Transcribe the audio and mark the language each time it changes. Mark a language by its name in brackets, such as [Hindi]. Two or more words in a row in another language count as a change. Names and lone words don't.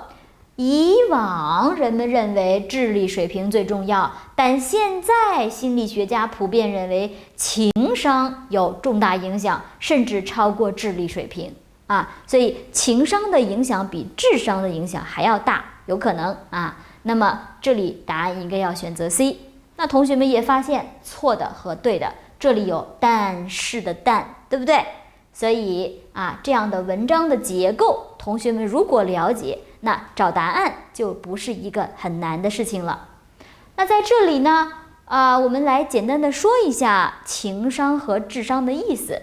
[Chinese] 以往人們認為智力水平最重要，但現在心理學家普遍認為情商有重大影響，甚至超過智力水平啊。所以情商的影響比智商的影響還要大，有可能啊。那麼這裡答案應該要選擇 C。那同學們也發現錯的和對的，這裡有但是的但，对不對？所以這樣的文章的結構，同學們如果了解，那找答案就不是一個很難的事情了。那在這裡呢，我們來簡單的說一下情商和智商的意思。